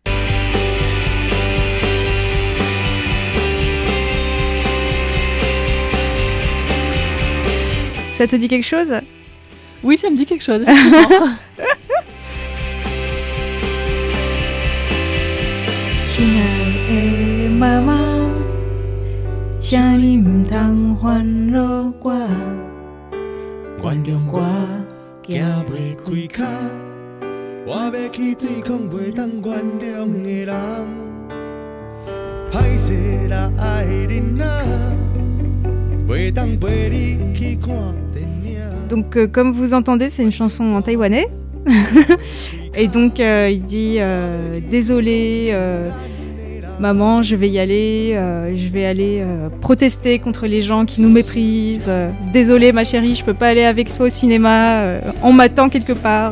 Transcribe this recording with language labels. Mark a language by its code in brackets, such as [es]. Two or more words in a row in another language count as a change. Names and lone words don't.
[fr] Ça te dit quelque chose ? Oui, ça me dit quelque chose. Maman, [nan] 請你唔通煩惱我，原諒我，行袂開腳，我要去對抗袂當原諒的人，歹勢啦愛人啊，袂當陪你去看電影。 [fr] Donc, comme vous entendez, c'est une chanson en taïwanais. Et donc, il dit désolé. Maman, je vais y aller, je vais aller protester contre les gens qui nous méprisent. Désolée ma chérie, je peux pas aller avec toi au cinéma, on m'attend quelque part.